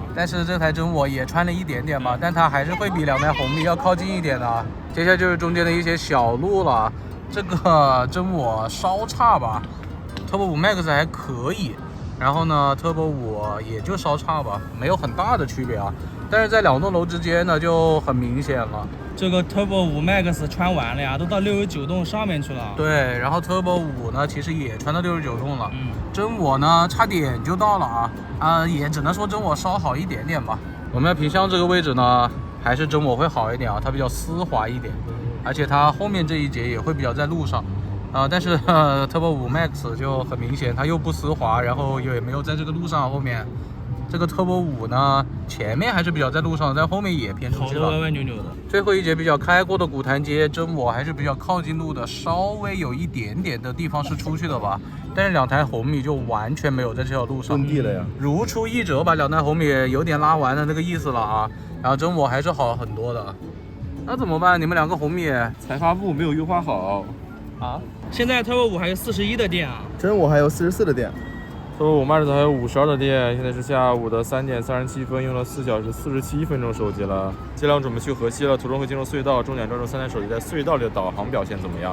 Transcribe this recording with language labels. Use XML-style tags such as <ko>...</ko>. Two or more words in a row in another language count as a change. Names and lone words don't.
<zh>但是這台真我也穿了一點點吧，但它還是會比兩台紅米要靠近一點的。接下來就是中間的一些小路了，這個真我稍差吧 ，Turbo 5 Max 還可以，然後呢 Turbo 5也就稍差吧，沒有很大的區別啊。但是在兩棟樓之間呢，就很明顯了。這個 Turbo 5 Max 穿完了呀，都到69棟上面去了。對，然後 Turbo 5呢，其實也穿到69棟了。真我呢，差點就到了啊，也只能說真我稍好一點點吧。我們要屏箱這個位置呢，還是真我會好一點啊，它比較絲滑一點，而且它後面這一節也會比較在路上。但是Turbo 5 Max 就很明顯，它又不絲滑，然後也沒有在這個路上後面。這個 Turbo 5 呢，前面還是比較在路上，在後面也偏出去了，好多歪歪扭扭的。最後一節比較開闊的古潭街，真我還是比較靠近路的，稍微有一點點的地方是出去的吧。但是两台紅米就完全沒有在這條路上，地了呀，如出一轍，把兩台紅米有點拉完的那個意思了啊。然後真我還是好很多的，那怎麼辦？你們兩個紅米財發部沒有優化好啊？現在 Turbo 5還有41的電啊，真我還有44的電。 Turbo 5 Max 還有52的電，現在是下午的3點37分，用了4小時47分鐘收集了。接下來準備去河西了，途中會進入隧道，重點專注3台手機在隧道裡的導航表現怎麼樣。</zh>